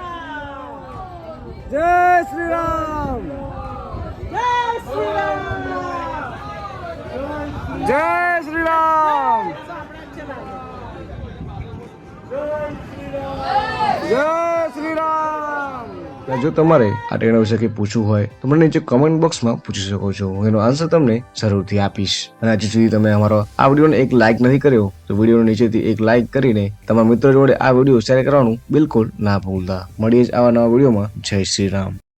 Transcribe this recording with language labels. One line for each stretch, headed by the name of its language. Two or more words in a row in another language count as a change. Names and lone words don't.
Hindi: जय श्री राम, जय श्री राम, जय श्री राम, जय श्री राम.
Gujarati: જો તમારે આ ટ્રેન વિશે કંઈ પૂછવું હોય તો મને નીચે કોમેન્ટ બોક્સમાં પૂછી શકો છો. હું એનો આન્સર તમને જરૂરથી આપીશ. અને હજી સુધી તમે અમારો આ વિડીયોને એક લાઇક નથી કર્યો તો વિડીયોને નીચેથી એક લાઇક કરીને તમારા મિત્રો જોડે આ વિડીયો શેર કરવાનું બિલકુલ ના ભૂલતા. મળીએ જ આવા નવા વિડીયોમાં. જય શ્રી રામ.